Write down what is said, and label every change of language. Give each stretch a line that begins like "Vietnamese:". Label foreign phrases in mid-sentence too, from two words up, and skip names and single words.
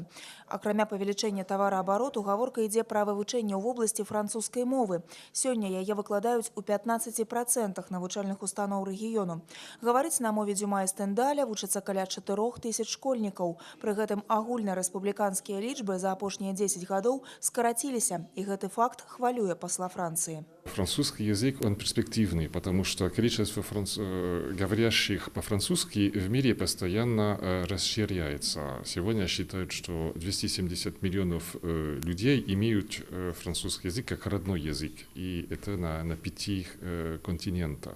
Belarusian: Акрамя павелічэння тавараабароту, гаворка ідзе пра вывучэнне ў вобласці французскай мовы. Сёння яе выкладаюць у 15% навучальных устаноў рэгіёну. Гаварыць на мове Дюма і Стендаля вучыцца каля 4000 школьнікаў. Пры гэтым агульнарэспубліканскія лічбы за апошнія 10 гадоў скараціліся, і гэты факт хвалюе посла Франции.
Russian: Французский язык, он перспективный, потому что количество говорящих по-французски в мире постоянно расширяется. Сегодня считают, что 270 миллионов людей имеют французский язык как родной язык, и это на 5 континентах.